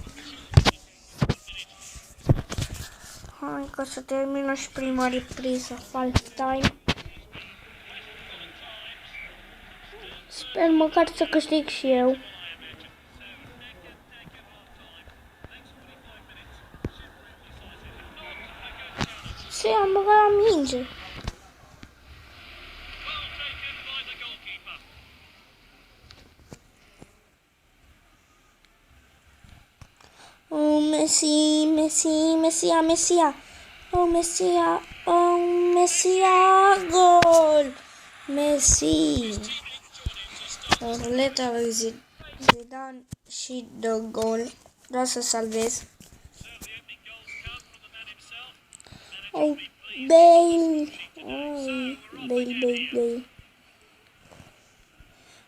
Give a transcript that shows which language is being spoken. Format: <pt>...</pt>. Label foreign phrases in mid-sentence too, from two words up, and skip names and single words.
<ro>Hai că să termină și prima repriză,</ro> <en>false time.</en> <ro>Sper măcar să câștig și eu. Ce am băgat la minge. Oh, Messi, Messi, Messia, Messia. Oh, Messia, oh, Messia, gol! Messi. Ruleta lui Zidane și dă gol. Vreau să salvez. Oh, Bale. Oh, Bale, Bale, Bale.</ro>